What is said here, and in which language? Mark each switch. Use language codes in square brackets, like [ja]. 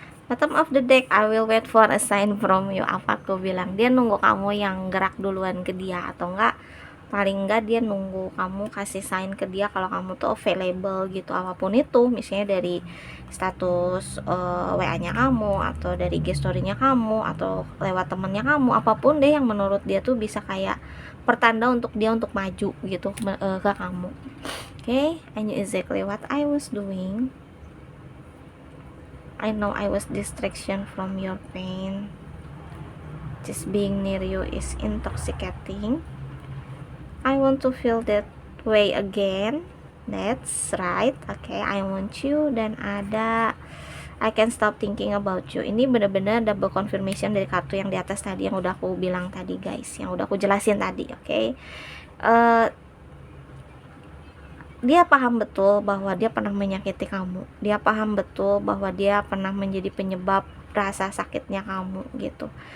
[en] Bottom of the deck, I will wait for a sign from you. [id] Apa aku bilang? Dia nunggu kamu yang gerak duluan ke dia, atau enggak paling enggak dia nunggu kamu kasih sign ke dia kalau kamu tuh available gitu, apapun itu, misalnya dari status WA-nya kamu, atau dari gestorinya kamu, atau lewat temennya kamu, apapun deh yang menurut dia tuh bisa kayak pertanda untuk dia untuk maju gitu ke kamu. [en] Okay, I knew exactly what I was doing. I know I was distraction from your pain. Just being near you is intoxicating. I want to feel that way again. That's right. Okay, I want you. [id] Dan ada [en] I can stop thinking about you. [id] Ini benar-benar [en] double confirmation [id] dari kartu yang di atas tadi, yang udah aku bilang tadi guys, yang udah aku jelasin tadi. Okay, dia paham betul bahwa dia pernah menyakiti kamu. Dia paham betul bahwa dia pernah menjadi penyebab rasa sakitnya kamu gitu.